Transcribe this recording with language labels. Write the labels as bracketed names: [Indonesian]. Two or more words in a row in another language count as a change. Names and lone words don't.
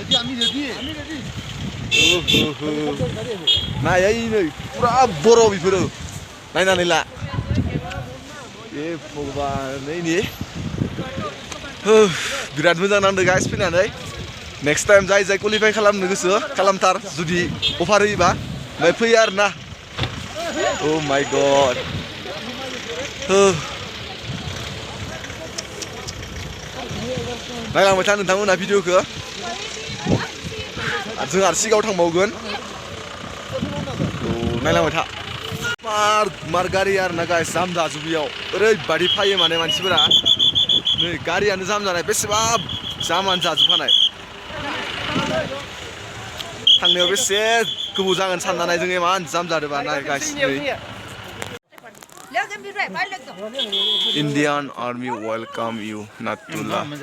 [Bodo] नायै नै पुरा बरफ बेफोरो नायनानै ला ए भगबान नै बिराद मोजां नांदों गाइस फैनानै [English] next time [Bodo] जाय जाय क्वालिफाइ खालामनो गोसो खालामथार जुदि अफार होयोबा ओमफ्राय फैयो आरोना [English] Oh my god [Bodo] नायलांबाय था नोंथांमोना भिडिअखौ जों आरो सिगाङाव थांबावगोन नायलांबाय था मार गारि आरोना गाइस जाम जाजोबियाव ओरैबादि फायो माने मानसिफोरा नै गारियानो जाम जानाय बेसेबा जामानो जाजोबखानाय थांनायाव बेसे गोबाव जागोन साननानै जों इमान जाम जादोंबा नाय गाइस [English] Indian Army welcome you Nathula